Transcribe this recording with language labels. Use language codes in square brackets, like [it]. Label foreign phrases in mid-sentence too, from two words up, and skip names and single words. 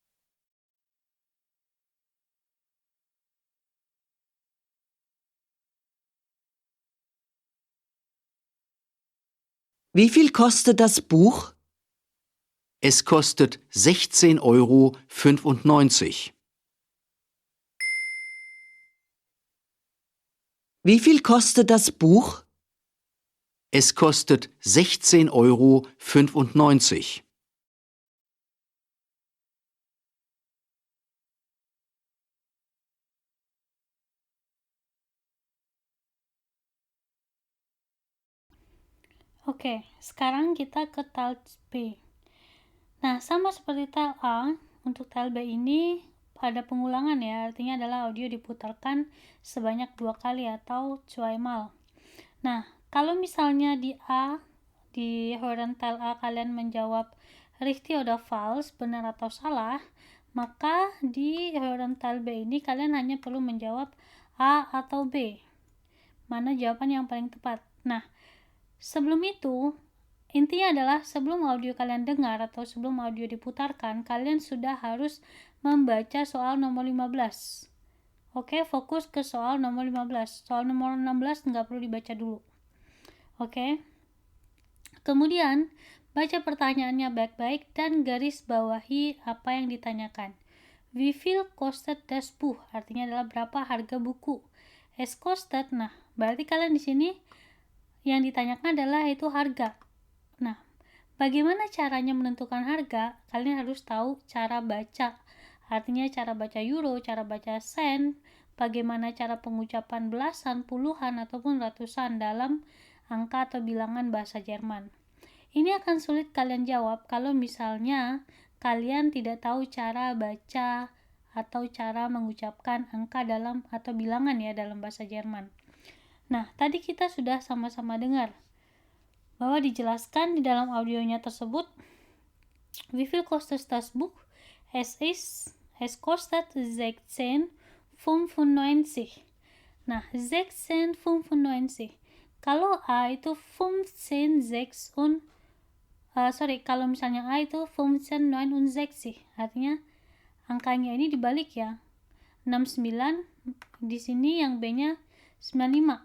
[de] Wie viel kostet das Buch? Es kostet 16,95 €. Wie viel kostet das Buch? Es kostet 16,95 €. [id] Oke, sekarang kita ke tel B. Nah, sama seperti tel A, untuk tel B ini ada pengulangan ya, artinya adalah audio diputarkan sebanyak 2 kali atau zweimal. Nah, kalau misalnya di A, di hören tel A kalian menjawab [de] richtig oder falsch, [id] benar atau salah, maka di hören tel B ini kalian hanya perlu menjawab A atau B. Mana jawaban yang paling tepat. Nah, sebelum itu, intinya adalah sebelum audio kalian dengar atau sebelum audio diputarkan, kalian sudah harus membaca soal nomor 15. Oke, fokus ke soal nomor 15. Soal nomor 16 nggak perlu dibaca dulu. Oke. Kemudian, baca pertanyaannya baik-baik dan garis bawahi apa yang ditanyakan. [de] Wie viel kostet das Buch? [id] Artinya adalah berapa harga buku. [de] Es kostet, [id] nah, berarti kalian di sini yang ditanyakan adalah itu harga. Nah, bagaimana caranya menentukan harga? Kalian harus tahu cara baca. Artinya cara baca euro, cara baca sen, bagaimana cara pengucapan belasan, puluhan, ataupun ratusan dalam angka atau bilangan bahasa Jerman. Ini akan sulit kalian jawab kalau misalnya kalian tidak tahu cara baca atau cara mengucapkan angka dalam atau bilangan ya dalam bahasa Jerman. Nah, tadi kita sudah sama-sama dengar bahwa dijelaskan di dalam audionya tersebut, [de] wie viel kostet das Buch? Es kostet 16,95. [id] Nah, 16,95. Kalau A itu 15,6 kalau misalnya A itu 15,69, artinya angkanya ini dibalik ya. 69 di sini yang B-nya 95.